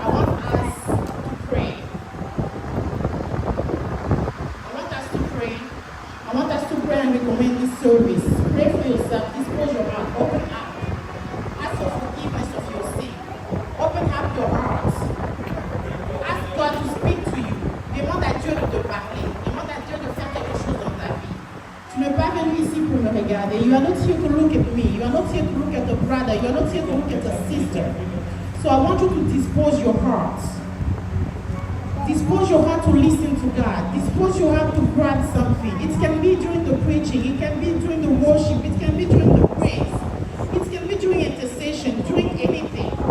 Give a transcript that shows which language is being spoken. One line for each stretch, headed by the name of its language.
English: I want us to pray. I want us to pray. I want us to pray and recommend this service. Pray for yourself. Dispose your heart. Open up. Ask for forgiveness of your sin. Open up your heart. Ask God to speak to you.
French: Demande à Dieu de te parler. Demande à Dieu de faire quelque chose dans ta vie. Tu n'es pas venu ici pour me regarder.
English: You are not here to look at me. You are not here to look at a brother. You are not here to look at a sister. So I want you to dispose your heart. Dispose your heart to listen to God. Dispose your heart to grab something. It can be during the preaching. It can be during the worship. It can be during the praise. It can be during intercession, during anything.